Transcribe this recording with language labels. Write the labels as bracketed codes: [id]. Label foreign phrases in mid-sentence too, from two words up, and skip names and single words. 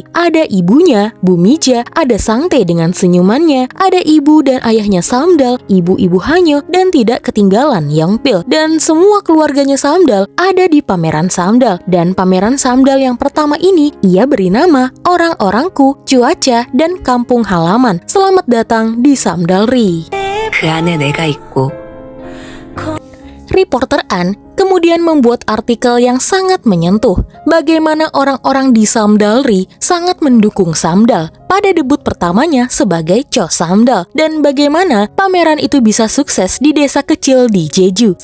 [id] Ada ibunya, Bu Mija, ada Sangte dengan senyumannya, ada ibu dan ayahnya Samdal, ibu-ibu Hanyo, dan tidak ketinggalan Yongpil. Dan semua keluarganya Samdal ada di pameran Samdal. Dan pameran Samdal yang pertama ini, ia beri nama Orang-Orangku, Cuaca, dan Kampung Halaman. Selamat datang di Samdalri. [ko] 그 안에 내가 있고 [id] Reporter An kemudian membuat artikel yang sangat menyentuh bagaimana orang-orang di Samdalri sangat mendukung Samdal pada debut pertamanya sebagai Cho Samdal dan bagaimana pameran itu bisa sukses di desa kecil di Jeju.